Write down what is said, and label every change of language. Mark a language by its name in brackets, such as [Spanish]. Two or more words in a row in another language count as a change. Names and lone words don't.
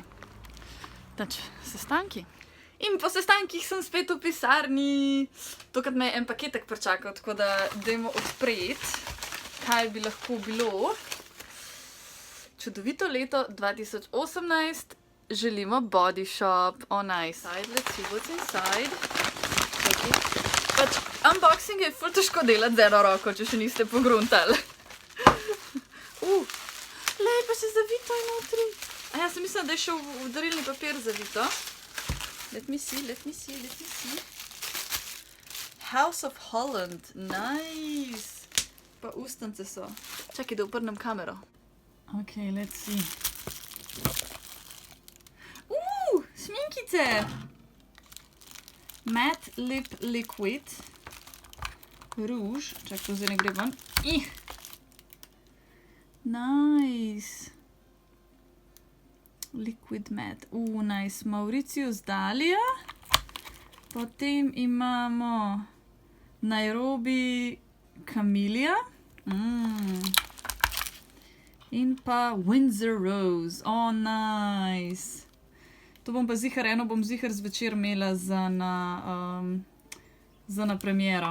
[Slovenian] Znači, sestanki. In po sestankih sem spet v pisarni. Tokrat me je en paketek pričakal, tako da dajmo odpreti, kaj bi lahko bilo. Čudovito leto 2018. [English] Želimo Body Shop. Oh, nice. Let's see what's inside. [Slovenian] Pač, unboxing je ful težko delati z eno roko, če še niste pogruntali. Lej, pa še zavito je notri. A ja, sem mislila, da je še v darilni papir zavito. [English] Let me see. House of Holland. Nice. [Slovenian] Pa ustance so. Čakaj, da obrnem kamero. [English] Ok, let's see. Šminkice! Matte Lip Liquid. Rouge. [Slovenian] Čakaj, to zdaj ne gre ven. [English] Nice. Liquid matte. Nice. Mauritius Dahlia. [Slovenian] Potem imamo Nairobi Camellia. In pa Windsor Rose. [English] Oh, nice. [Slovenian] To bom pa zihar, eno bom zihar zvečer imela za na premiero.